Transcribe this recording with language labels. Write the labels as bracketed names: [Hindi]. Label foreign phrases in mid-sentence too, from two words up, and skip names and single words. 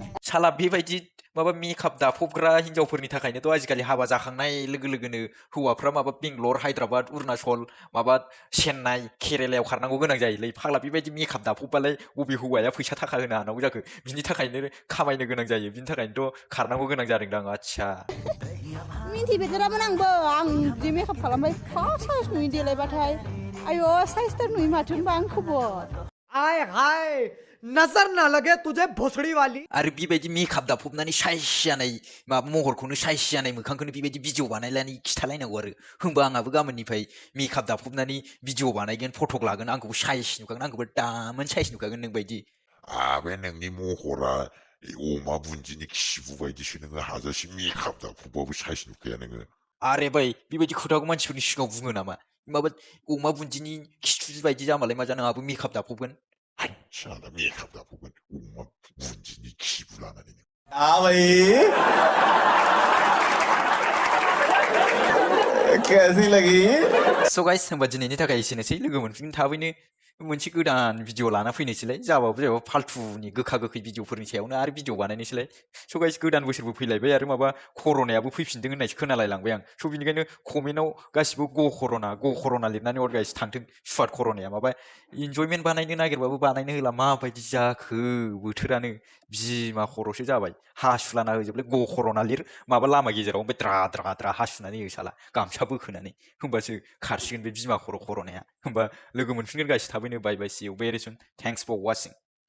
[Bodo] साला बेबायदि माबा मेकआप दाफबग्रा हिनजावफोरनि थाखायनोथ' आजिखालि हाबा जाखांनाय लोगो लोगोनो हौवाफ्रा माबा बेंगलर हायद्राबाद अरुणाचल माबा चेन्नाइ केरेलायाव खारनांगौ गोनां जायोलै फाग्ला बेबायदि मेकआप दाफबबालाय बबे हौवाया फैसा थाखा होनो हानांगौ जाखो बिनि थाखायनो खामायनो गोनां जायो बिनि थाखायनोथ' खारनांगौ गोनां जादोंदां आच्छा मिन्थिफेरथारामोन आंबो आं बिदि मेकआप खालामबाय फा साइज नुयो देलायबाथाय आयौ साइजथार नुयो माथो होनबा आंखौबो [Hindi] आय हाय नजर ना लगे तुझे भोसड़ी वाली [Bodo] आरो बेबायदि मेकआप दाफबनानै साइज जानाय माबा महरखौनो साइज जानाय मोखांखौनो बेबायदि भिडिअ बानायनानै खिथालायनांगौ आरो होमबा आंहाबो गाबोननिफ्राय मेकआप दाफबनानै भिडिअ बानायगोन फटक लागोन आंखौबो साइज नुखागोन आंखौबो दामोन साइज नुखागोन नोंबायदि आबे नोंनि महरा अमा बुन्दिनि खिबु बायदिसो नोङो हाजासे मेकआप दाफबबाबो साइज नुखाया नोङो आरे भाई बेबायदि खोथाखौ मानसिफोरनि सिगाङाव बुङो नामा माबा अमा बुन्दिनि खिथु बायदि जामालाय मा जानो आंहाबो मेकआप दाफबगोन अच्छा दा मेकआप दाफबगोन अमा बुन्दिनि खिबु लानानै [Hindi] हाँ भाई कैसी लगी [English] so guys [Bodo] होमबा दिनैनि थाखाय एसेनोसै लोगो मोनफिन थाबैनो मोनसे गोदान भिडिअ लाना फैनोसैलाय जाबाबो जायाबा फाल्थुनि गोखा गोखै भिडिअफोरनि सायावनो आरो भिडिअ बानायनोसैलाय [English] so guys [Bodo] गोदान बोसोरबो फैलायबाय आरो माबा कर'नायाबो फैफिनदों होननायसो खोनालायलांबाय आं स' बिनिखायनो कमेन्टआव गासिबो ग' कर'ना लिरनानै हर गाइस थांथों सुवाद कर'नाया माबा इन्जयमेन्ट बानायनो नागिरबाबो बानायनो होला माबायदि जाखो बोथोरानो बिमा खर'सो जाबाय हासुलाना होजोबलाय ग' कर'ना लिर माबा लामा गेजेराव ओमफ्राय द्रा हासुनानै हो साला गामसा बोखोनानै होमबासो खारसिगोन बे बिमा खर'नाया होमबा लोगो मोनफिनगोन गाइस थाबैनो [English] bye bye see you very soon thanks for watching